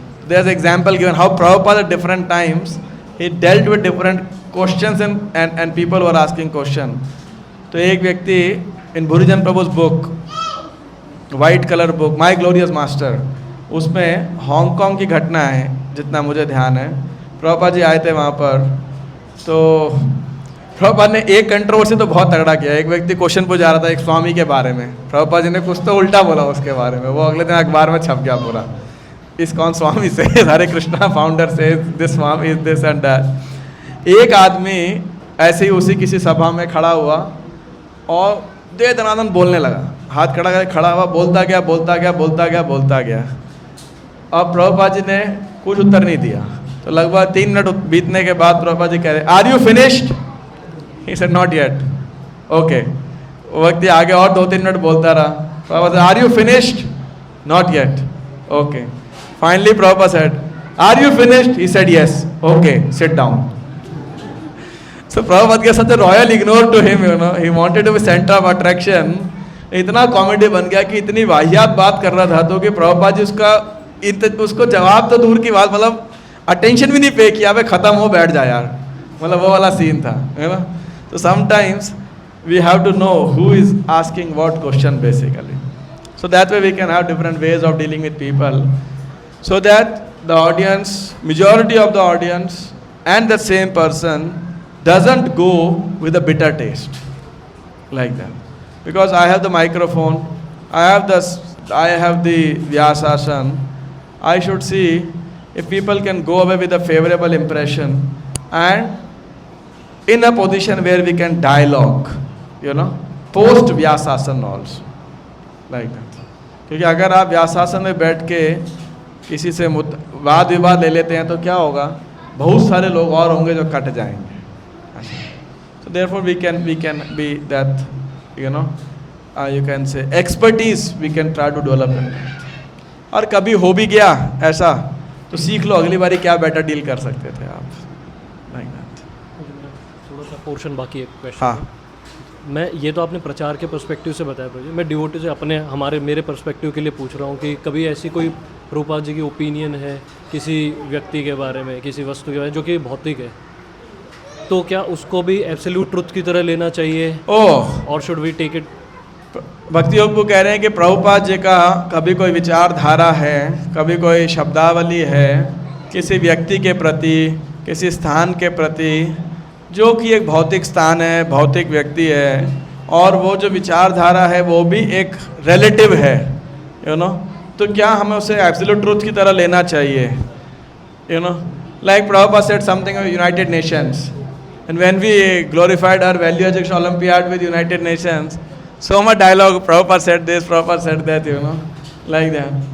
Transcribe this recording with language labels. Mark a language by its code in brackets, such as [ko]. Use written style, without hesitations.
[en] There's an example given how Prabhupada at different times he dealt with different questions and people were asking question. [hi] तो एक व्यक्ति [en] in Bhurijan Prabhu's book, white color book, My Glorious Master, [hi] उसमें Hong Kong की घटना है जितना मुझे ध्यान है. प्रभुपाद जी आए थे वहाँ पर, तो प्रभुपाद ने एक कंट्रोवर्सी तो बहुत तगड़ा किया. एक व्यक्ति क्वेश्चन पूछ जा रहा था एक स्वामी के बारे में, प्रभुपाद जी ने कुछ तो उल्टा बोला उसके बारे में, वो अगले दिन अखबार में छप गया पूरा. इस कौन स्वामी से हरे कृष्णा फाउंडर से [en] This swami is this and that. [hi] एक आदमी ऐसे ही उसी किसी सभा में खड़ा हुआ और दे दनादन बोलने लगा, हाथ खड़ा हुआ, बोलता गया. अब प्रभुपाद जी ने कुछ उत्तर नहीं दिया. तो लगभग 3 मिनट बीतने के बाद प्रभुपाद जी कह रहे, [en] Are you finished? He said not yet. Okay. [hi] वो व्यक्ति आगे और 2-3 मिनट बोलता रहा. Prabhupada, [en] Are you finished? Not yet. Okay. Finally Prabhupada said, are you finished? He said yes. Okay, sit down. So Prabhupada gave such a royal ignore to him, you know. He wanted to be center of attraction. [hi] इतना comedy बन गया कि इतनी वाहियात बात कर रहा था तो कि प्रभुपाद जी उसको जवाब तो दूर की बात, मतलब अटेंशन भी नहीं पे किया, वे खत्म हो बैठ जाए यार, मतलब वो वाला सीन था, है ना. [en] तो sometimes we have to know who is asking what question basically. So that way we can have different ways of dealing with people, so that the audience, majority of the audience and the same person doesn't go with a bitter taste like that. Because I have the microphone, I have the Vyasasana, I should see if people can go away with a favorable impression and in a position where we can dialogue, you know, post Vyasasana also like that. [hi] क्योंकि अगर आप व्यासासन में बैठ के किसी से वाद विवाद ले लेते हैं तो क्या होगा, बहुत सारे लोग और होंगे जो कट जाएंगे. [en] So therefore we can be that, you know, you can say expertise we can try to develop in that. [hi] और कभी हो भी गया ऐसा तो सीख लो, अगली बारी क्या बेटर डील कर सकते थे आप, like that. थोड़ा सा पोर्शन बाकी है क्वेश्चन. हाँ. मैं ये तो आपने प्रचार के पर्सपेक्टिव से बताया प्रोजेक्ट, मैं डिवोटी से मेरे पर्सपेक्टिव के लिए पूछ रहा हूँ कि कभी ऐसी कोई प्रभुपाद जी की ओपिनियन है किसी व्यक्ति के बारे में, किसी वस्तु के बारे में जो कि भौतिक है, तो क्या उसको भी एब्सोल्यूट ट्रुथ की तरह लेना चाहिए, और [en] Should we take it? [hi] भक्ति योग को कह रहे हैं कि प्रभुपाद जी का कभी कोई विचारधारा है, कभी कोई शब्दावली है किसी व्यक्ति के प्रति, किसी स्थान के प्रति जो कि एक भौतिक स्थान है, भौतिक व्यक्ति है, और वो जो विचारधारा है वो भी एक रिलेटिव है, यू नो, तो क्या हमें उसे एब्सोल्यूट ट्रुथ की तरह लेना चाहिए, you know. [en] Like Prabhupada said something of United Nations, and when we glorified our value education Olympiad with United Nations, so much dialogue, Prabhupada said this, Prabhupada said that, you know, like that.